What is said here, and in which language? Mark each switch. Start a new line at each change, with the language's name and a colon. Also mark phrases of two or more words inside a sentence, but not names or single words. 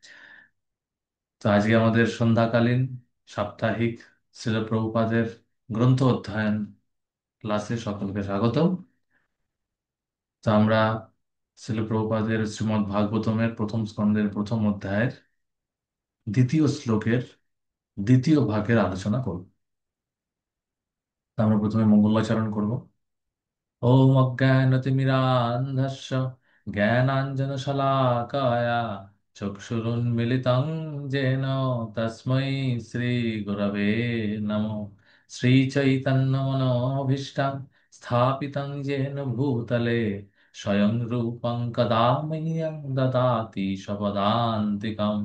Bangla: তো আজকে আমাদের সন্ধ্যাকালীন সাপ্তাহিক শ্রীল প্রভুপাদের গ্রন্থ অধ্যয়ন ক্লাসে সকলকে স্বাগত। তো আমরা শ্রীল প্রভুপাদের শ্রীমদ্ ভাগবতমের প্রথম স্কন্ধের প্রথম অধ্যায়ের দ্বিতীয় শ্লোকের দ্বিতীয় ভাগের আলোচনা করব। তো আমরা প্রথমে মঙ্গলাচরণ করব।
Sanskrit: ॐ अज्ञानतिमिरान्धस्य ज्ञानाञ्जनशलाकाय चक्षुरुन्मिलितं येन तस्मै श्रीगुरवे नमः। श्रीचैतन्यमनोभीष्टं स्थापितं येन भूतले स्वयं रूपं कदा मह्यं ददाति स्वपदान्तिकम्।